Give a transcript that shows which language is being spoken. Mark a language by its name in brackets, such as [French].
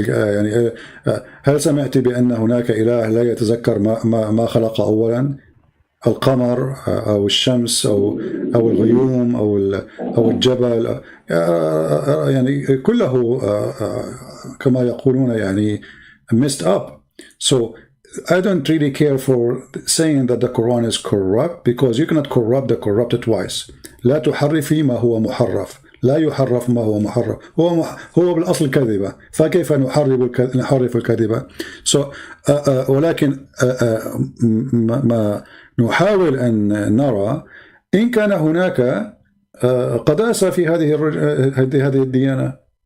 [Arabic] يعني هل سمعت بأن هناك إله لا يتذكر ما خلق أولا؟ القمر أو الشمس أو الغيوم أو الجبل، يعني كله كما يقولون يعني [English] messed up. So I don't really care for saying that the Quran is corrupt, because you cannot corrupt the corrupted twice. [Arabic] لا تحرفي ما هو محرف، لا يحرف ما هو محرف. هو بالأصل كذبة، فكيف نحرف الكذبة؟ So ولكن ما نحاول أن نرى إن كان هناك قداسة في هذه الديانة.